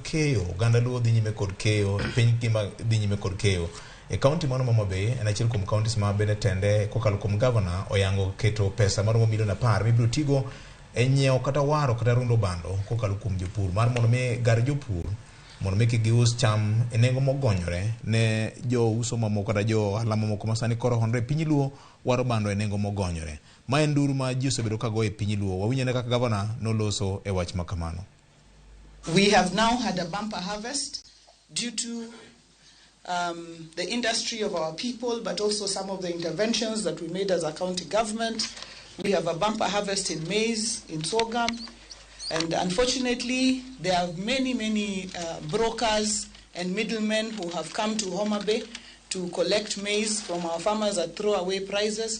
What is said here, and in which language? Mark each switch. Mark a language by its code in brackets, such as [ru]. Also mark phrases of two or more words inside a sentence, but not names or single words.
[luo] keyo ganda luo dhi nyime kod keyo piny kima dhi nyime kod keyo e county mano Homa Bay en achiel kuom counties ma bende tende kokalo kuom governor oyango keto pesa maromo milion 10 mibiro tigo e nyiewo kata waro kata rundo bando kokalo kuom jopur mar mondo mi gar jopur mondo mi gius cham e nengo mogonyore ne jo uso mamoko kata jo alama moko masani koro honre piny luo waro bando e nengo mogonyore ma en nduru ma ji osebedo kago e piny luo wawinyane kaka governor noloso e wach makamano. [en] We have now had a bumper harvest due to the industry of our people, but also some of the interventions that we made as a county government. We have a bumper harvest in maize, in sorghum, and unfortunately, there are many brokers and middlemen who have come to Homa Bay to collect maize from our farmers at throwaway prices.